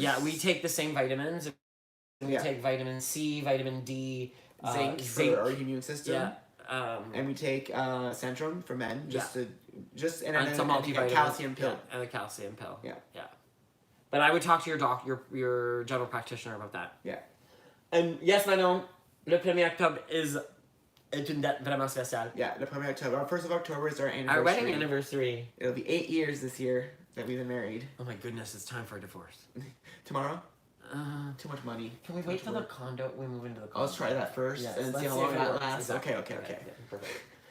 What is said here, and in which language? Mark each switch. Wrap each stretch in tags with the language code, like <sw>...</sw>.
<en>Yeah, we take the same vitamins. We take vitamin C, vitamin D, zinc for our immune system. Yeah. And we take Centrum for men, and some multivitamin, a calcium pill. Yeah, and a calcium pill. Yeah. Yeah. But I would talk to your general practitioner about that. Yeah. And yes,</en> <fr>Manon, le 1er octobre est une date vraiment spéciale.</fr> <en>Yeah, the 1er October. Our 1st of October is our anniversary. Our wedding anniversary. It'll be 8 years this year that we've been married. Oh my goodness, it's time for a divorce. Tomorrow? Too much money. Can we wait till the condo? We move into the condo. Let's try that first and see how long that lasts. Okay. Yeah, perfect.</en>